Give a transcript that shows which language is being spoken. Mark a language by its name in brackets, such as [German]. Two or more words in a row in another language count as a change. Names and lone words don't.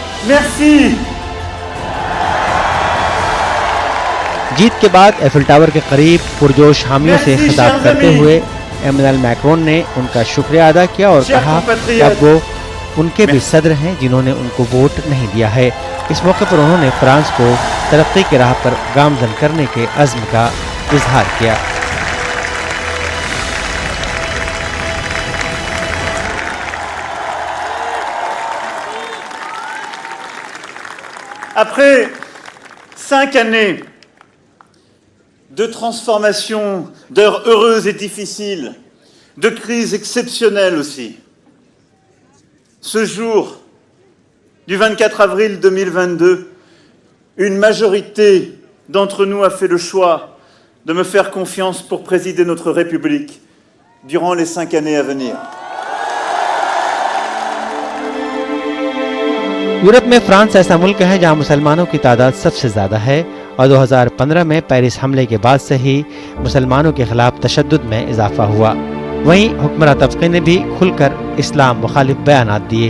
[Urdu] جیت کے بعد ایفل ٹاور کے قریب پرجوش حامیوں سے خطاب کرتے ہوئے ایمانوئل میکرون نے ان کا شکریہ ادا کیا اور کہا کہ اب وہ ان کے بھی صدر ہیں جنہوں نے ان کو ووٹ نہیں دیا ہے. اس موقع پر انہوں نے فرانس کو ترقی کی راہ پر گامزن کرنے کے عزم کا اظہار کیا. [French] Après 5 années de transformation, d'heures heureuses et difficiles, de crises exceptionnelles aussi, ce jour du 24 avril 2022, une majorité d'entre nous a fait le choix de me faire confiance pour présider notre République durant les 5 années à venir. [Urdu] یورپ میں فرانس ایسا ملک ہے جہاں مسلمانوں کی تعداد سب سے زیادہ ہے اور 2015 میں پیرس حملے کے بعد سے ہی مسلمانوں کے خلاف تشدد میں اضافہ ہوا. وہیں حکمران طبقے نے بھی کھل کر اسلام مخالف بیانات دیے.